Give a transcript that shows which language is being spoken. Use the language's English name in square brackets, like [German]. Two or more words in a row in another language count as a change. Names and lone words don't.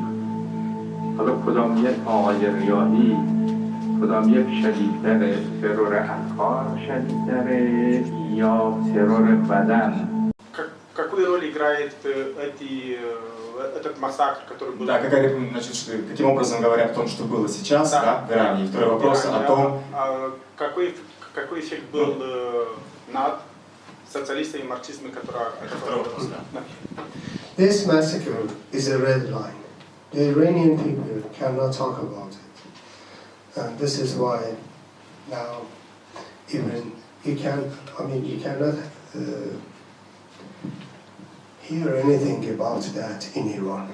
[Persian] حالا کدام یک آقای ریاحی، کدام یک شدیدتر، ترور افکار شدیدتره یا ترور بدن؟ [Russian] Какую роль играет этот массакр, который был? Да, каким образом говорят о том, что было сейчас, да, в Иране. И второй вопрос о том... Какой эффект был над социалистами и марксистами, которые... [English] This massacre is a red line. The Iranian people cannot talk about it. And this is why now even you cannot hear anything about that in Iran.